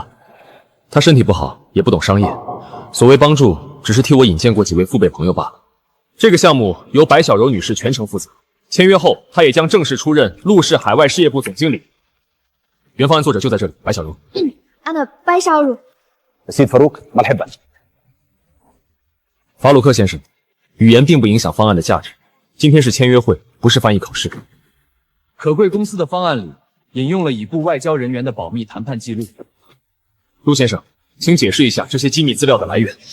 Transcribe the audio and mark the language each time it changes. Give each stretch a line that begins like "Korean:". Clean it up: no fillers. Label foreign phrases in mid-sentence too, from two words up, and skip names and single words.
Chinese: 她身体不好，也不懂商业，所谓帮助，只是替我引荐过几位父辈朋友罢了。这个项目由白小柔女士全程负责，签约后，她也将正式出任陆氏海外事业部总经理。原方案作者就在这里，白小柔。
Arabic: أنا白小柔。 سيد فاروق مرحبا。
Chinese: 法鲁克先生，语言并不影响方案的价值。今天是签约会，不是翻译考试。可贵公司的方案里引用了已故外交人员的保密谈判记录。陆先生，请解释一下这些机密资料的来源。